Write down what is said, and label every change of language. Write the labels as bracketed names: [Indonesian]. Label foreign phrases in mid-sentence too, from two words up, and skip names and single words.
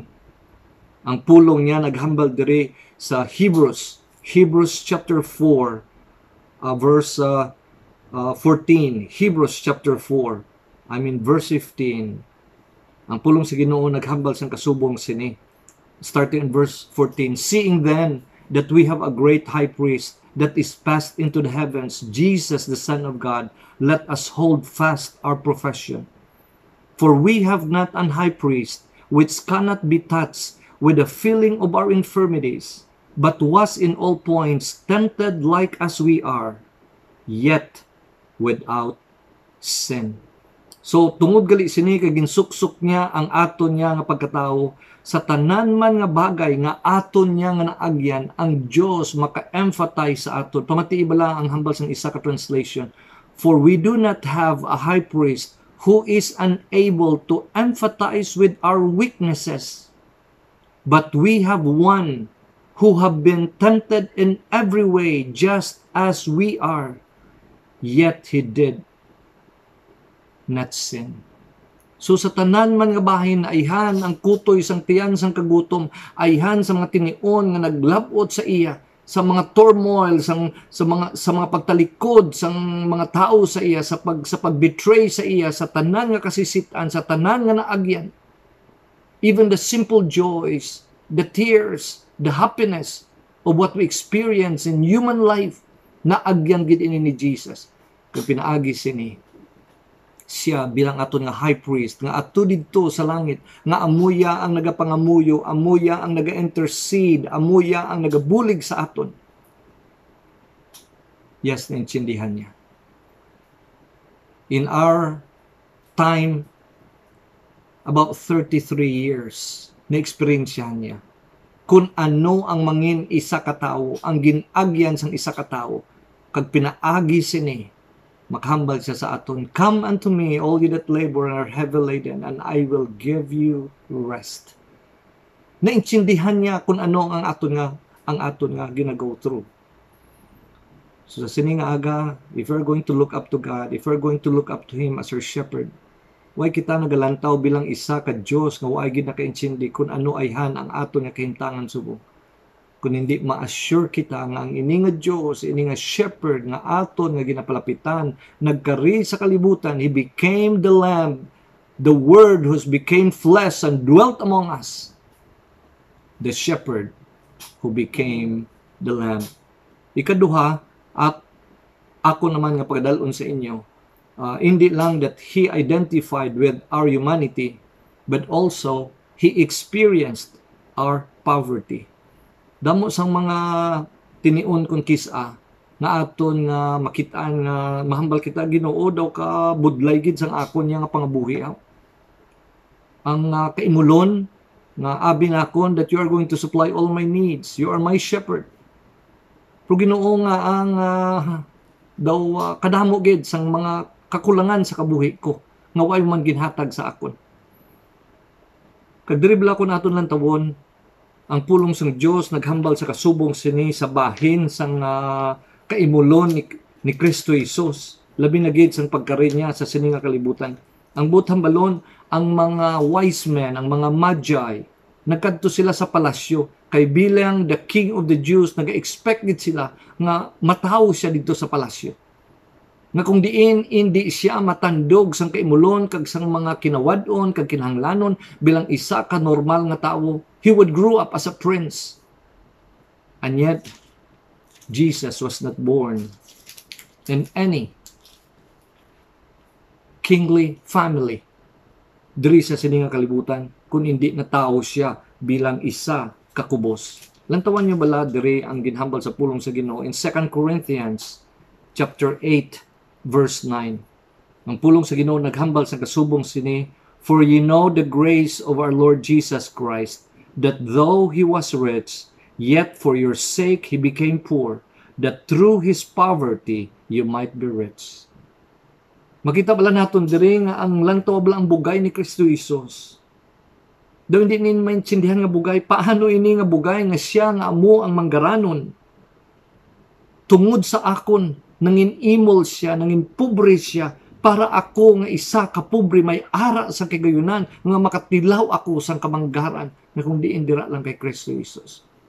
[Hiligaynon] Ang pulong niya naghambal diri sa [English] Hebrews chapter 4 verse 14. Hebrews chapter 4, verse 15. [Hiligaynon] Ang pulong sa Ginoo naghambal sang kasubong sini, [English] starting in verse 14. Seeing then that we have a great high priest that is passed into the heavens, Jesus the Son of God, let us hold fast our profession. For we have not an high priest which cannot be touched with the feeling of our infirmities, but was in all points tempted like as we are, yet without sin. [Hiligaynon] So tungod gali sini kay ginsuksok niya ang aton niya nga pagkatao, sa tanan man nga bagay nga aton niya nga naagyan, ang Dios maka-emphasize sa aton. Pamati ibala ang hambal sang isa ka translation. [English] For we do not have a high priest who is unable to empathize with our weaknesses, but we have one who have been tempted in every way just as we are, yet he did not sin. [Hiligaynon] So sa tanan man nga bahin, ayhan ang kutoy sang tiyan sang kagutom, ayhan sa mga tinion nga naglabot sa iya, sa mga turmoil, sa mga pagtalikod sang mga tao sa iya, sa pag-betray sa iya, sa tanan nga kasisitan, sa tanan nga naagyan. [English] Even the simple joys, the tears, the happiness of what we experience in human life, [Hiligaynon] naagyan gid ini ni Jesus. Kung pinaagi sini, siya bilang aton nga [English] high priest [Hiligaynon] nga ato didto sa langit nga amuya ang nagapangamuyo, amuya ang naga-intercede, amuya ang nagabulig sa aton. Yes, naintindihan niya. [English] In our time, about 33 years, [Hiligaynon] na-experience niya kung ano ang mangin isa ka tawo, ang ginagyan sang isa ka tawo, kag pinaagi sini, maghambal siya sa aton, [English] "Come unto me, all you that labor and are heavy laden, and I will give you rest." [Hiligaynon] Naintindihan niya kung ano ang aton nga gina- [English] go through. [Hiligaynon] So sa sining aga, [English] if you're going to look up to God, if you're going to look up to Him as your shepherd, [Hiligaynon] way kita nagalantaw bilang isa ka Diyos nga way gid nakaintindi kung ano ayhan ang aton nga kahintangan subong. Kung hindi ma-assure kita nga ang ini nga Diyos, ini nga shepherd nga aton nga ginapalapitan, nagkari sa kalibutan, [English] He became the Lamb, the Word who became flesh and dwelt among us. The shepherd who became the Lamb. [Hiligaynon] Ikaduha, at ako naman nga pagdalon sa inyo, hindi lang [English] that He identified with our humanity, but also He experienced our poverty. [Hiligaynon] Damo sang mga tinion kung kisa nga aton nga makitaan nga mahambal kita, Ginoo daw ka budlay gid sang akon nga pangabuhi. Ang kaimulon nga abi nakon [English] that you are going to supply all my needs. You are my shepherd. [Hiligaynon] Pero Ginoo nga ang daw kadamo gid sang mga kakulangan sa kabuhi ko nga way man ginhatag sa akon. Kadribla ko naton lang tawon ang pulong sang Dios naghambal sa kasubong sini sa bahin sang kaimulon ni Kristo Jesus. Labi na gid sang pagkari niya sa sini nga kalibutan. Ang butang balon, ang mga [English] wise men, [Hiligaynon] ang mga magi, nagkadto sila sa palasyo kay bilang [English] the king of the Jews, [Hiligaynon] nag-expect gid sila nga matawo siya dito sa palasyo. Nga kung diin hindi siya matandog sang kaimulon kag sang mga kinawad-on kag kinahanglanon bilang isa ka normal nga tawo, [English] he would grow up as a prince. And yet Jesus was not born in any kingly family [Hiligaynon] diri sa sininga kalibutan kung hindi na tao siya bilang isa ka kubos. Lantawan niyo bala diri ang ginhambal sa pulong sa Ginoo [English] in 2 Corinthians chapter 8 verse 9. [Hiligaynon] Ang pulong sa Ginoo naghambal sa kasubong sini, [English] "For ye know the grace of our Lord Jesus Christ, that though He was rich, yet for your sake He became poor, that through His poverty you might be rich." [Hiligaynon] Makita bala naton diri nga ang lantaw bala ang bugay ni Kristo Jesus. Daw hindi nin maintindihan nga bugay, paano ini nga bugay nga siya nga amo ang manggaranon. Tungod sa akon, nangin imol siya, nangin pobre siya, para ako nga isa ka pobre may ara sa kagayunan, nga makatilaw ako sang kamanggaran, na kung di indira lang kay Kristo Jesus.